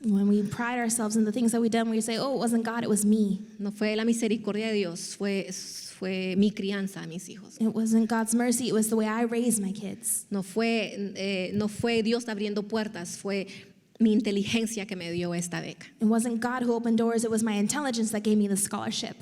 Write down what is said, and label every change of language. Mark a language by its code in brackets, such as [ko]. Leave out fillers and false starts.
[en] When we pride ourselves in the things that we've done, we say, oh, it wasn't God, it was me. [es] No fue la misericordia de Dios, fue fue mi crianza a mis hijos. [en] It wasn't God's mercy, it was the way I raised my kids. [es] No fue Dios abriendo puertas, fue mi inteligencia que me dio esta beca. [en] It wasn't God who opened doors, it was my intelligence that gave me the scholarship.